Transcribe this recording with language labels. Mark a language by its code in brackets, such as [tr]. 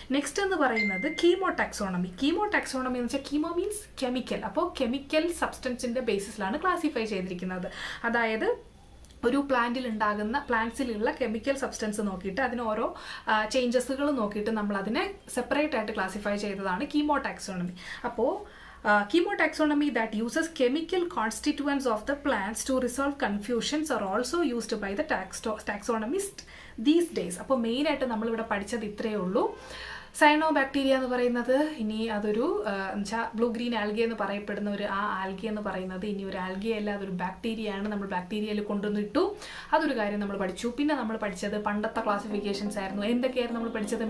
[ml] Next എന്ന് പറയുന്നത് chemo taxonomy. Chemo taxonomy എന്ന് വെച്ചാൽ കീമോ മീൻസ് കെമിക്കൽ. അപ്പോൾ കെമിക്കൽ സബ്സ്റ്റൻസിൻ്റെ ബേസിസിലാണ് ക്ലാസിഫൈ ചെയ്തിരിക്കുന്നത്. അതായത് ഒരു പ്ലാന്റ്സിലുള്ള കെമിക്കൽ സബ്സ്റ്റൻസ് നോക്കിയിട്ട് അതിന് ഓരോ ചേഞ്ചസുകൾ നോക്കിയിട്ട് നമ്മൾ അതിനെ സെപ്പറേറ്റ് ആയിട്ട് ക്ലാസിഫൈ ചെയ്തതാണ് കീമോ ടാക്സോണമി. [en] അപ്പോൾ chemotaxonomy that uses chemical constituents of the plants to resolve confusions are also used by the taxonomists these days. [ml] അപ്പോൾ മെയിനായിട്ട് നമ്മളിവിടെ പഠിച്ചത് ഇത്രയേ ഉള്ളൂ. സൈനോ ബാക്ടീരിയ എന്ന് പറയുന്നത് ഇനി അതൊരു എന്നുവെച്ചാൽ ബ്ലൂ ഗ്രീൻ ആൽഗെ എന്ന് പറയപ്പെടുന്ന ഒരു ആ ആൽഗെ എന്ന് പറയുന്നത് ഇനി ഒരു ആൽഗെ അല്ല, അതൊരു ബാക്ടീരിയയാണ്. നമ്മൾ ബാക്ടീരിയയിൽ കൊണ്ടുവന്നിട്ടു, അതൊരു കാര്യം നമ്മൾ പഠിച്ചു. പിന്നെ നമ്മൾ പഠിച്ചത് പണ്ടത്തെ ക്ലാസിഫിക്കേഷൻസ് ആയിരുന്നു. എന്തൊക്കെയായിരുന്നു നമ്മൾ പഠിച്ചത്?